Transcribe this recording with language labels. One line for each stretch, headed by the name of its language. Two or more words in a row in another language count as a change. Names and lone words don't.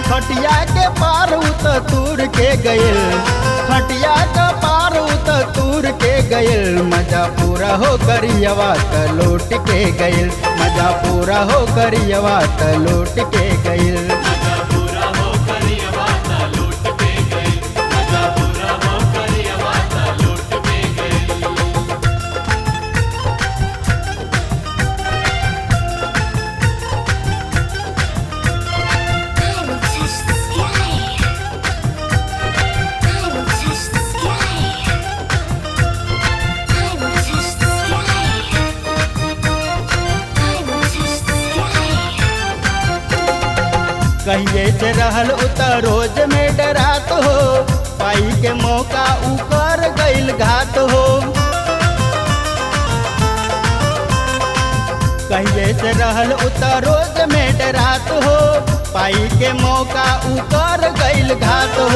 Bhojpuri: खटिया के पार उत तूर के गइल, खटिया के पार उत तूर के गइल, मजा पूरा हो करियवा त लौट के गइल, मजा पूरा हो करियवा त लौट के गइल। मजा पूरा हो करियवा त लौट के गइल, मजा पूरा हो करियवा त लौट के गइल।
English: I will touch the sky. I will touch the sky. I will touch the sky. I will touch the sky.
Bhojpuri: कहिए से रहल उतर रोज में डरात हो, पाई के मौका ऊपर गइल घात हो। कहिए से रहल उतर रोज में डरात हो, पाई के मौका ऊपर गइल घात हो।